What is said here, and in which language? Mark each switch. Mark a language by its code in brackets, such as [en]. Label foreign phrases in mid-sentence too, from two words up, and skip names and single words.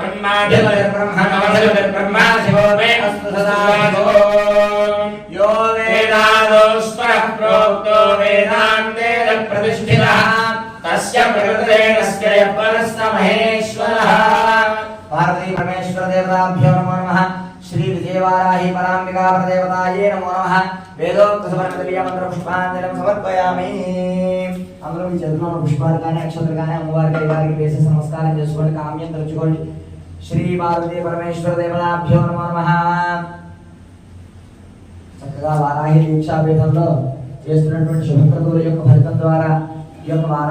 [sa] ब्रह्मा शिवो मे अस्तु सदा यो वेदादोस्वरः प्रोक्तो वेदान्ते प्रतिष्ठितः तस्य प्रकृतेनस्य यपरस्य महेश्वरः पार्वती परमेश्वर देवताभ्यो नमो नमः। श्री विजयवाराही पराम्बिका प्रदेवताये नमो नमः। वेदोक्त समर्पित मंत्र पुष्पांजलिं समर्पयामि। [te] అందరూ మీ చేతుల్లో పుష్పాలు కానీ అక్షతలు కానీ అమ్మవారికి గారికి వేసి నమస్కారం చేసుకోండి, కామ్యం తెచ్చుకోండి. [sa] శ్రీ పార్వతీ పరమేశ్వర దేవతాభ్యో నమో నమః. [te] చక్కగా వారాహి దీక్షాపీఠంలో చేస్తున్నటువంటి శుభక్రతువుల యొక్క ఫలితం ద్వారా ఈ యొక్క